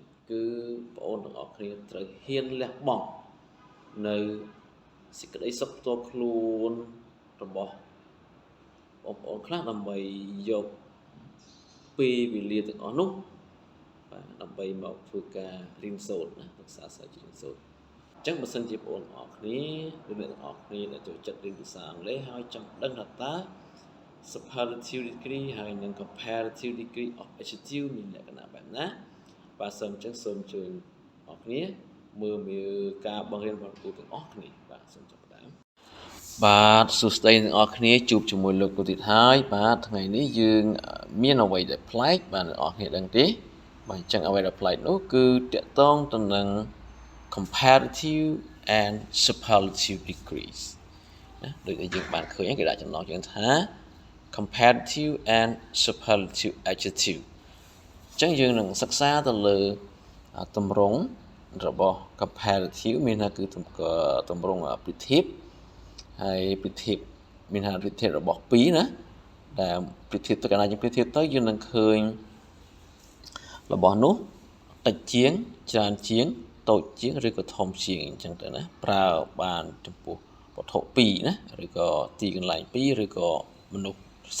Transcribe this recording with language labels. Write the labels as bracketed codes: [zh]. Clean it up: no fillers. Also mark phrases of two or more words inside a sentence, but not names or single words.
[km] គឺបងប្អូនទាំងអស់គ្នាត្រូវហ៊ានលះបង់នៅសេចក្តីសុខផ្ទាល់ខ្លួនរបស់បងប្អូនខ្លះដើម្បីយកពេលវេលាទាំងអស់នោះបាទដើម្បីមកធ្វើការរៀន សូត្រណាសិក្សាស្រាវជ្រាវរៀនសូត្រអញ្ចឹងបើសិនជាបងប្អូនទាំងអស់គ្នាឬអ្នកទាំងអស់គ្នាដែលចូលចិត្តរៀនភាសាអ ង់គ្លេសហើយចង់ដឹងថាតើ [en] superlative degree [km] ហើយនិង [en] comparative degree of adjective [km] មានលក្ខណៈបែបណាបាទសូមអញ្ចឹងសូមជួយបងប្អូនគ្នាមើលការបង្រៀនរបស់គ្រូទាំងអស់គ្នាបាទសូមចាប់ផ្ដើមបាទសួស្តីទាំងអស់គ្នាជួបជាមួយលោកគ្រូទៀតហើយបាទថ្ងៃនេះយើងមានអ្វីដែលប្លែកបាទអ្នកនរគ្នាដឹងទេបាទអញ្ចឹងអ្វីដែលប្លែកនោះគឺតាក់ទងទៅនឹង [en] comparative and superlative degrees [km] ណាដូចដែលយើងបានឃើញគេដាក់ចំណងយើងថា [en] comparative and superlative adjective [km] អញ្ចឹងយើងនឹងសិក្សាទៅលើទម្រង់របស់ comparative មានថាគឺទម្រង់ប្រៀបធៀបហើយប្រៀបធៀបមានថាប្រៀបធៀបរបស់ពីរណាដែលប្រៀបធៀបទៅកាលណាយើងប្រៀបធៀបទៅ យើងនឹងឃើញរបស់នោះតិចជាងច្រើនជាងតូចជាងឬក៏ធំជាងអញ្ចឹងទៅណាប្រើបានចំពោះវត្ថុពីរណាឬក៏ទីកន្លែងពីរឬក៏មនុស្សស